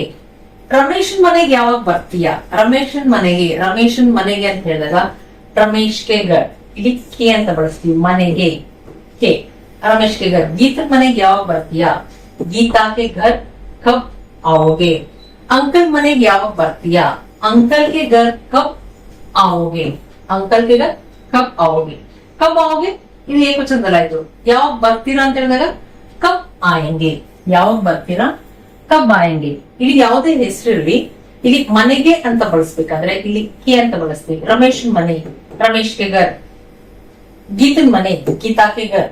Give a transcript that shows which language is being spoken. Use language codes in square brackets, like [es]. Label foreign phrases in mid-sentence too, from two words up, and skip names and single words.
[kn] ರಮೇಶನ್ ಮನೆಗೆ ಯಾವಾಗ ಬರ್ತೀಯಾ, ರಮೇಶನ್ ಮನೆಗೆ ಅಂತ ಹೇಳಿದಾಗ [hi] रमेश के घर, [kn] ಇಲ್ಲಿ ಕೆ ಅಂತ ಬಳಸ್ತೀವಿ, ಮನೆಗೆ ಕೆ, [hi] रमेश के घर. [kn] ಗೀತನ್ ಮನೆಗೆ ಯಾವಾಗ ಬರ್ತೀಯಾ, [hi] गीता के घर कब आओगे. [kn] ಅಂಕಲ್ ಮನೆಗೆ ಯಾವಾಗ ಬರ್ತೀಯಾ, [hi] अंकल के घर कब आओगे. अंकल के घर कब आओगे. कब आओगे [kn] ಇದು ಏಕವಚನದಲ್ಲಾಯ್ತು. ಯಾವಾಗ ಬರ್ತೀರಾ ಅಂತ ಹೇಳಿದಾಗ [hi] कब आएँगे, [kn] ಯಾವಾಗ ಬರ್ತೀರಾ [hi] कब आएँगे. [kn] ಇಲ್ಲಿ ಯಾವುದೇ ಹೆಸರಿರಲಿ ಇಲ್ಲಿ ಮನೆಗೆ ಅಂತ ಬಳಸ್ಬೇಕಾದ್ರೆ ಇಲ್ಲಿ ಕೆ ಅಂತ ಬಳಸ್ತೀವಿ. ರಮೇಶನ್ ಮನೆ, [hi] रमेश के घर. [kn] ಗೀತನ್ ಮನೆ, [hi] गीता के घर.